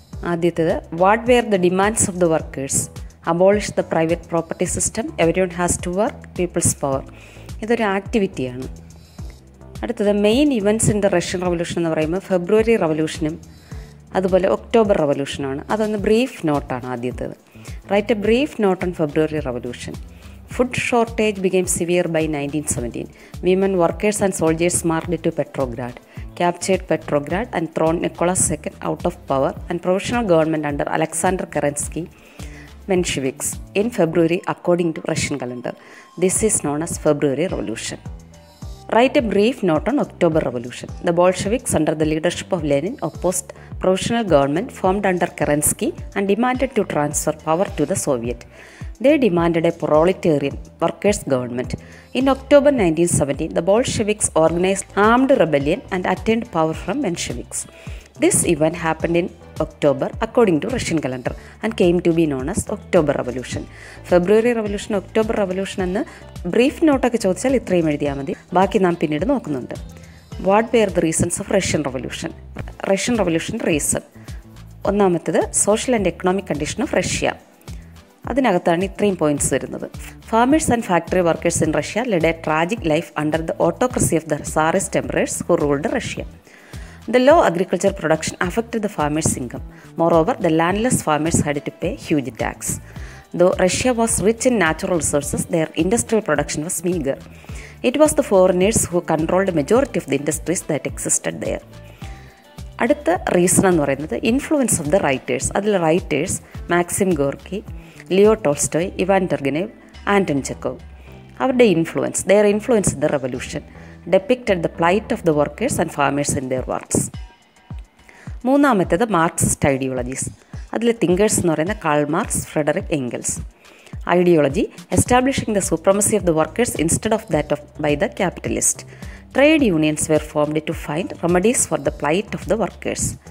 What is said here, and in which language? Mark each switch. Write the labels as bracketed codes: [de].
[en] ആദ്യത്തേത്, what were the demands of the workers? Abolish the private property system, everyone has to work, people's power. [ml] ഇതൊരു ആക്ടിവിറ്റിയാണ്. അടുത്തത്, [en] main events in the Russian revolution [ml] എന്ന് പറയുമ്പോൾ ഫെബ്രുവരി റവല്യൂഷനും അതുപോലെ October റവല്യൂഷനുമാണ്. അതൊന്ന് brief നോട്ടാണ് ആദ്യത്തേത്. [en] Write a brief note on February revolution. Food shortage became severe by 1917. Women workers and soldiers marched to Petrograd, captured Petrograd and thrown Nicholas II out of power and provisional government under Alexander Kerensky Mensheviks in February according to Russian calendar. This is known as February Revolution. Write a brief note on October Revolution. The Bolsheviks under the leadership of Lenin opposed provisional government formed under Kerensky and demanded to transfer power to the Soviet. They demanded a proletarian workers' government. In October 1917, the Bolsheviks organized armed rebellion and attained power from Mensheviks. This event happened in October according to Russian calendar and came to be known as October Revolution. [ml] February Revolution, October Revolution എന്ന് brief നോട്ടൊക്കെ ചോദിച്ചാൽ ഇത്രയും എഴുതിയാൽ മതി. ബാക്കി നാം പിന്നീട് നോക്കുന്നുണ്ട്. [en] What were the reasons of Russian revolution? Russian revolution reason ഒന്നാമത്തേത്, social and economic condition of Russia. [ml] അതിനകത്താണ് ഇത്രയും പോയിന്റ്സ് വരുന്നത്. [en] Farmers and factory workers in Russia led a tragic life under the autocracy of the tsarist emperors who ruled Russia. The low agriculture production affected the farmers' income. Moreover, the landless farmers had to pay huge tax. Though Russia was rich in natural resources, their industrial production was meager. It was the foreigners who controlled the majority of the industries that existed there. [ml] അടുത്ത reason എന്ന് പറയുന്നത് [en] Influence of the writers. [ml] അതിൽ writers Maxim Gorky, Leo Tolstoy, Ivan ടെർഗനേവ്, Anton Chekhov. അവരുടെ influence, [en] Their influence in the revolution depicted the plight of the workers and farmers in their works. [ml] മൂന്നാമത്തേത് Marxist ideologies. അതിലെ thinkers എന്ന് പറയുന്ന Karl Marx, Frederick Engels. [en] Ideology, establishing the supremacy of the workers instead of that of by the capitalist. Trade unions were formed to find remedies for the plight of the workers.